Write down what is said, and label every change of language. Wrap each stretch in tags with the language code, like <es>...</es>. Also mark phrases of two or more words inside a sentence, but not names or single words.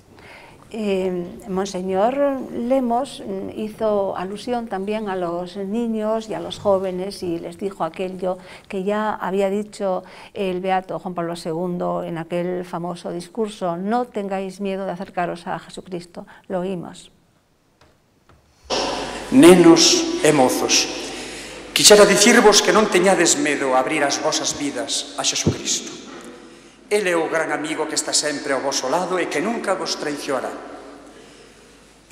<es>Monseñor Lemos hizo alusión también a los niños y a los jóvenes y les dijo aquello que ya había dicho el beato Juan Pablo II en aquel famoso discurso: no tengáis miedo de acercaros a Jesucristo. Lo oímos.</es> <gl>Nenos e mozos, quixera dicirvos que non teñades medo a abrir as vosas vidas a Xesucristo. Ele é o gran amigo que está sempre ao voso lado e que nunca vos traicionará.</gl>